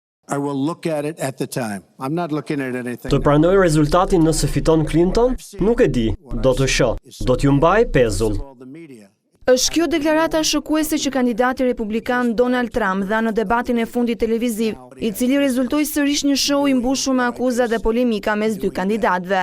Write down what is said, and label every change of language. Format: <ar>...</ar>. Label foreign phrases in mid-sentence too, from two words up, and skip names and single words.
<en>I will look at it at the time. I'm not looking at anything.</en> <sq>Të pranoj rezultatin nëse fiton Clinton? Nuk e di. Do të shoh. Do t'ju mbaj pezull. Është kjo deklarata shokuese që kandidati republikan Donald Trump dha në debatin e fundit televiziv, i cili rezultoi sërish një show i mbushur me akuza dhe polemika mes dy kandidatëve.</sq>